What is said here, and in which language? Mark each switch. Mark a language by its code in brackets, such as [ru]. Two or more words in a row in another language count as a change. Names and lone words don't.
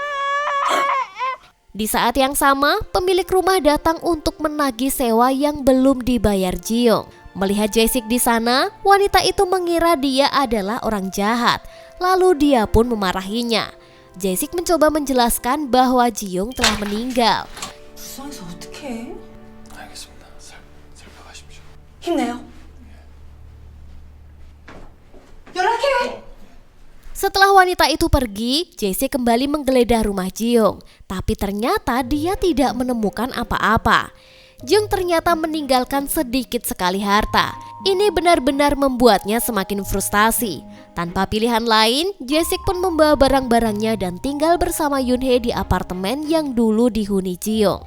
[id] Di saat yang sama, pemilik rumah datang untuk menagih sewa yang belum dibayar Ji-young. Melihat Jae-sik di sana, wanita itu mengira dia adalah orang jahat. Lalu dia pun memarahinya. Jae-sik mencoba menjelaskan bahwa Ji-young telah meninggal. [ko] 불쌍해서 어떡해? 알겠습니다. 살펴가십시오. 힘내요. 연락해. [id] Setelah wanita itu pergi, Jae-sik kembali menggeledah rumah Ji-young. Tapi ternyata dia tidak menemukan apa-apa. Ji-young ternyata meninggalkan sedikit sekali harta. Ini benar-benar membuatnya semakin frustasi. Tanpa pilihan lain, Jae-sik pun membawa barang-barangnya dan tinggal bersama Yoon-hye di apartemen yang dulu dihuni Ji-young.